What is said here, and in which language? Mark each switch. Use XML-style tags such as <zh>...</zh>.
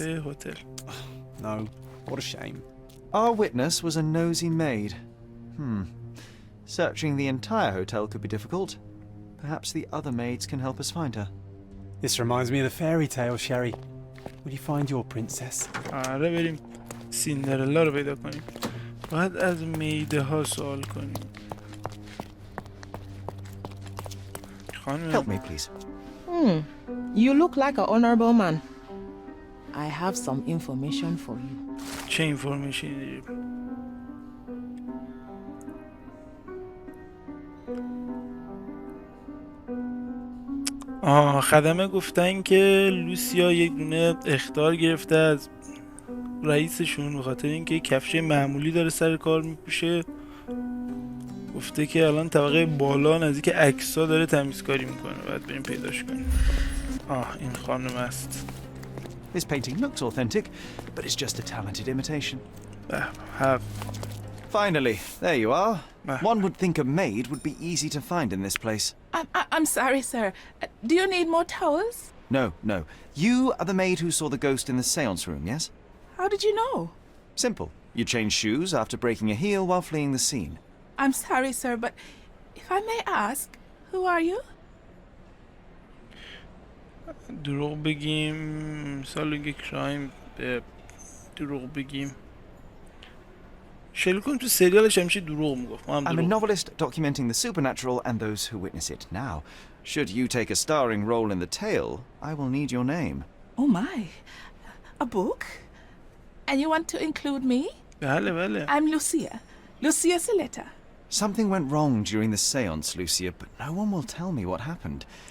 <fa>خدمت هتل.</fa> <en>No. What a shame. Our witness was a nosy maid. Searching the entire hotel could be difficult. Perhaps the other maids can help us find her. This reminds me of the fairy tale, Sherry. Will you find your princess?</en> <fa>آره بریم سیندرلا رو پیدا کنیم. باید از میده ها سوال کنیم.</fa> <en>Help me, please. You look like an honorable man. I have some information for you.</en> <fa>چه اینفورمیشنی داریم؟ خدمه گفتن که لوسیا یک دونه اخطار گرفته از رئیسشون به خاطر اینکه کفش معمولی داره سر کار میپوشه. گفته که الان طبقه بالا نزدیک عکس‌ها داره تمیزکاری میکنه. باید بریم پیداش کنیم. این خانم است.</fa> <en>This painting looks authentic, but it's just a talented imitation.</en> <fa>حق.</fa> <en>Finally, there you are. One would think a maid would be easy to find in this place. I'm sorry, sir. Do you need more towels? No. You are the maid who saw the ghost in the seance room, yes? How did you know? Simple. You changed shoes after breaking a heel while fleeing the scene. I'm sorry, sir, but if I may ask, who are you?</en> <fa>دروغ بگیم سالونگ کرایم دروغ بگیم شرلوک تو سریالش همیشه دروغ میگفت.</fa> <en>I'm a novelist documenting the supernatural and those who witness it. Now, should you take a starring role in the tale, I will need your name. Oh my, a book? And you want to include me?</en> <fa>بله</fa> <en>I'm Lucia Saletta. Something went wrong during the seance, Lucia, but no one will tell me what happened.</en>